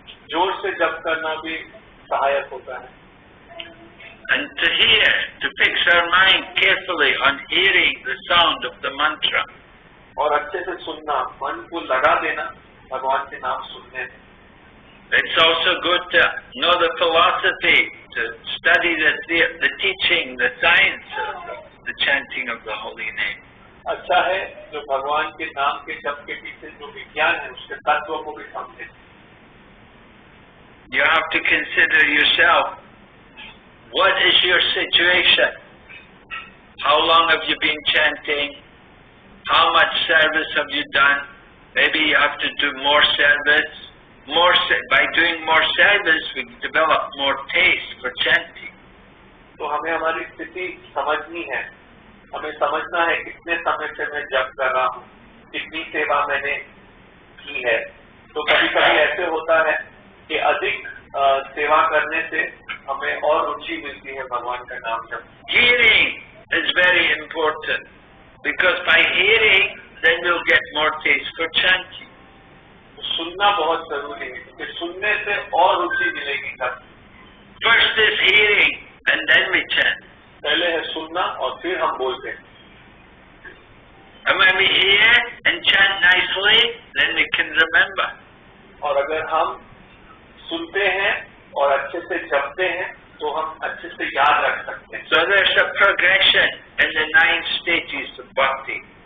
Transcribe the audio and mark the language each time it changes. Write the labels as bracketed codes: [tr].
[hi] जोर से जप करना भी सहायक होता है। [en] And to hear, to fix our mind carefully on hearing the sound of the mantra. [hi] और अच्छे से सुनना, मन को लगा देना भगवान के नाम सुनने में। [en] It's also good to know the philosophy, to study the teaching, the science of the chanting of the holy name. [hi] अच्छा है जो भगवान के नाम के जप के पीछे जो विज्ञान है उसके तत्व को भी समझे। [en] You have to consider yourself. What is your situation? How long have you been chanting? How much service have you done? Maybe you have to do more service. By doing more service, we develop more taste for chanting. [hi] तो हमें हमारी स्थिति समझनी है। हमें समझना है कितने समय से मैं जप कर रहा हूँ, कितनी सेवा मैंने की है। तो कभी कभी ऐसे होता है कि अधिक सेवा करने से हमें और रुचि मिलती है भगवान का नाम जप। [en] Hearing is very important because by hearing, then we'll get more taste for chanting. [hi] सुनना बहुत जरूरी है क्योंकि सुनने से और रुचि मिलेगी। [en] First is hearing and then we chant. [hi] पहले है सुनना और फिर हम बोलते हैं। [en] And when we hear and chant nicely, then we can remember. [hi] और अगर हम सुनते हैं और अच्छे से जपते हैं तो हम अच्छे से याद रख सकते हैं। [en] So there's a progression in the 9 stages of bhakti.